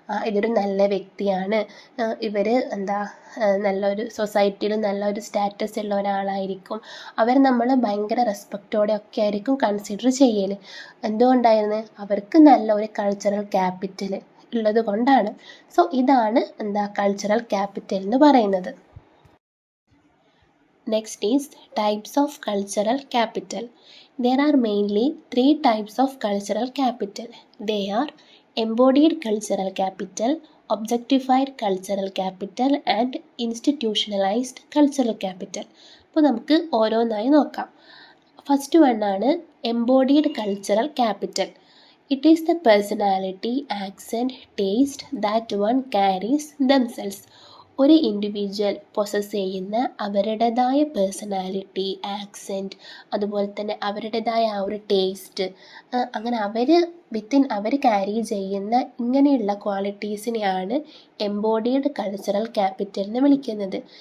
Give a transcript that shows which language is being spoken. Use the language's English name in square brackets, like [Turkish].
[Malayalam] ഇതൊരു നല്ല വ്യക്തിയാണ്, ഇവർ നല്ലൊരു സൊസൈറ്റിയിൽ നല്ലൊരു സ്റ്റാറ്റസ് ഉള്ള ഒരാളായിരിക്കും, അവർ നമ്മൾ ഭയങ്കര റെസ്പെക്റ്റോടെ ഒക്കെ ആയിരിക്കും കൺസിഡർ ചെയ്യൽ. എന്തുകൊണ്ടായിരുന്നു? അവർക്ക് നല്ല ഒരു കൾച്ചറൽ ക്യാപിറ്റൽ ഉള്ളത് കൊണ്ടാണ്. സോ ഇതാണ് കൾച്ചറൽ ക്യാപിറ്റൽ എന്ന് പറയുന്നത്. [English] Next is types of cultural capital. There are mainly 3 types of cultural capital. They are embodied cultural capital, objectified cultural capital and institutionalized cultural capital. [Malayalam] അപ്പോൾ നമുക്ക് ഓരോന്നായി നോക്കാം. [English] First one ആണ് embodied cultural capital. It is the personality, accent, taste that one carries themselves. [Malayalam] ഒരു individual possess ചെയ്യുന്ന അവരുടേതായ personality, accent, അതുപോലെ തന്നെ അവരുടേതായ ആ ഒരു ടേസ്റ്റ്, അങ്ങനെ അവർ ക്യാരി ചെയ്യുന്ന ഇങ്ങനെയുള്ള ക്വാളിറ്റീസിനെയാണ് എംബോഡീഡ് കൾച്ചറൽ ക്യാപിറ്റൽ എന്ന് വിളിക്കുന്നത്.